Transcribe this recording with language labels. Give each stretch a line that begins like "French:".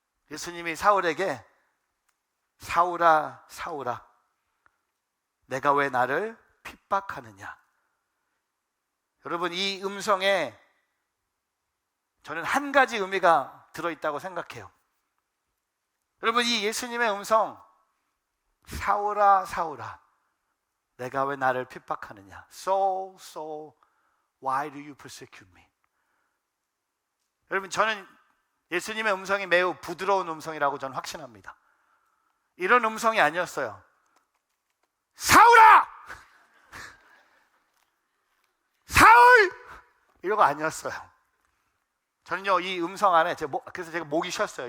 Korean: 예수님이 사울에게 사울아, 사울아, 내가 왜 나를 핍박하느냐. 여러분, 이 음성에 저는 한 가지 의미가 들어있다고 생각해요. 여러분, 이 예수님의 음성, 사울아, 사울아, 내가 왜 나를 핍박하느냐.
English: So, why do you persecute me?
Korean: 여러분, 저는 예수님의 음성이 매우 부드러운 음성이라고 저는 확신합니다. 이런 음성이 아니었어요. 사울아! 사울! 이런 거 아니었어요. 저는요, 이 음성 안에 그래서 제가 목이 쉬었어요.